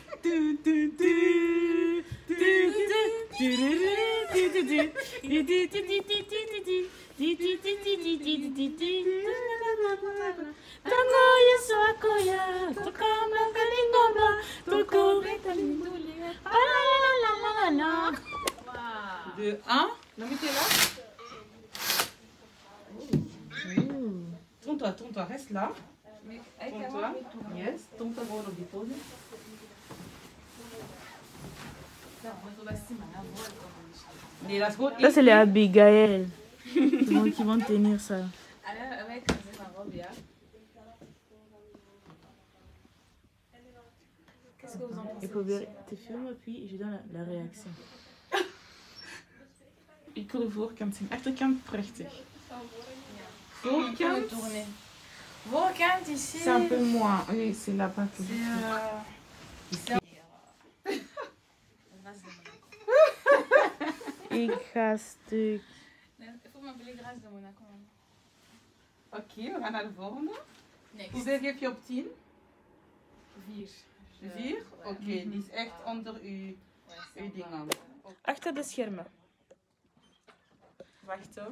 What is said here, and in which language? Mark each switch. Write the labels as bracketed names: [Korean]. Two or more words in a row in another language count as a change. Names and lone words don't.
[Lingala] Tango Yesu akoya, tokama kalingoma, tokobeta mindule. [Dutch] De 1. [French] Non, mais t'es là. Tourne-toi, reste là. Tourne-toi. Yes, tourne-toi pour le dépôt. Ça, c'est les Abigail. Qui vont tenir ça. Alors, on va écraser ma robe, là. Qu'est-ce que vous en pensez? Il faut bien, tu filmes puis je donne la réaction. [Dutch] Ik wil voorkant zien. Achterkant prachtig. [French] On peut [Dutch] Voorkant, [French] tourner. Voorkant ici. c'est un peu moins. Oui, c'est là-bas que C'est Ici. [Dutch] Ik ga stuk. [French] Il faut m'appeler Grâce de Monaco. [Dutch] Oké, we gaan naar de volgende. [English] Next. [Dutch] Hoeveel geef je op 10? 4. 4? Oké, die is echt onder uw dingen. Achter de schermen. Wacht hoor.